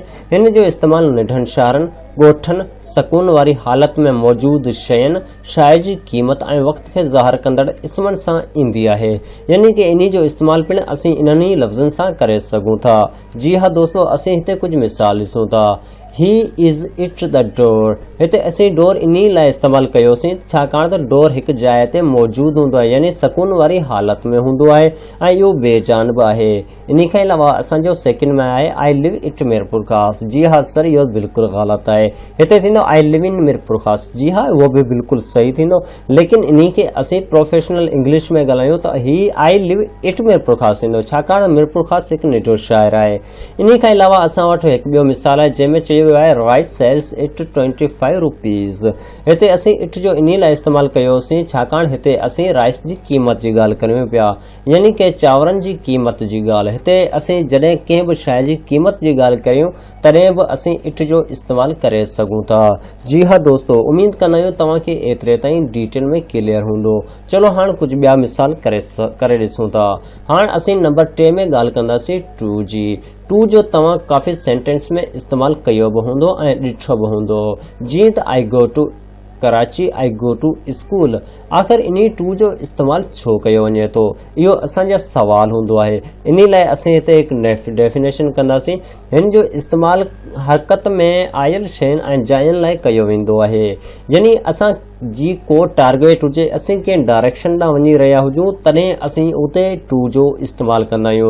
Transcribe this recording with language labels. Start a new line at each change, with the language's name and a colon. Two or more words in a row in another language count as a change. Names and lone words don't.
Sindhi: हिन जो इस्तेमालु निढनि शहरनि, ॻोठनि, सकून वारी हालत में मौजूदु शयुनि, शाइ जी क़ीमत ऐं वक़्त खे ज़ाहिर कंदड़ इस्मनि सां ईंदी आहे, यानी कि इन जो इस्तेमालु पिणु असीं इन्हनि ई लफ़्ज़नि सां करे सघूं था। जी हाँ दोस्तों, असीं हिते कुझु मिसाल ॾिसूं था।
English: He is it the door.
Sindhi: हिते असीं डोर इन लाइ इस्तेमालु कयोसीं छाकाणि त डोर हिकु जाइ ते मौजूदु हूंदो आहे, यानी सकून वारी हालत में हूंदो आहे ऐं इहो बेजान बि आहे। इन खां अलावा असांजो सेकेंड में आहे
English: I live at
Sindhi: मीरपुर ख़ास। जी हाँ सर, इहो बिल्कुलु ग़लति आहे। हिते थींदो
English: I live in
Sindhi: मीरपुर ख़ास। जी हाँ, उहो बि बिल्कुलु सही थींदो, लेकिन इन खे असीं
English: professional English
Sindhi: में ॻाल्हायूं त ही
English: I live at
Sindhi: मीरपुर ख़ास थींदो, छाकाणि मीरपुर ख़ास हिकु निढो शहर आहे। इन खां अलावा असां वटि हिकु ॿियो मिसाल आहे जंहिंमें चयो
English: rice sells at 25 rupees.
Sindhi: हिते असीं इट जो इन लाइ इस्तेमालु कयोसीं छाकाणि हिते असीं राइस जी क़ीमत जी ॻाल्हि करियूं पिया, यानी कि चांवरनि जी क़ीमत जी ॻाल्हि। हिते असीं जॾहिं कंहिं बि शइ जी क़ीमत जी ॻाल्हि करियूं तॾहिं बि असीं इट जो इस्तेमालु करे सघूं था। जी हाँ दोस्तों, उमीद कंदा आहियूं तव्हांखे एतिरे ताईं डिटेल में क्लियर हूंदो। चलो हाणे कुझु ॿिया मिसाल करे ॾिसूं था। हाणे असीं नंबर 3 में ॻाल्हि कंदासीं टू जी। टू जो तव्हां काफ़ी सेंटेंस में इस्तेमालु कयो बि हूंदो ऐं ॾिठो बि हूंदो, जीअं त
English: I go to Karachi, I go to school.
Sindhi: आख़िर इन टू जो इस्तेमालु छो कयो वञे थो? इहो असांजा सवाल हूंदो आहे। इन लाइ असीं हिते हिकु डेफिनेशन कंदासीं। हिन जो इस्तेमालु हरकत में आयल शयुनि ऐं जायुनि लाइ कयो वेंदो आहे, यानी असां जी को टारगेट हुजे, असीं कंहिं डायरेक्शन ॾांहुं वञी रहिया हुजूं तॾहिं असीं उते टू जो इस्तेमालु कंदा आहियूं।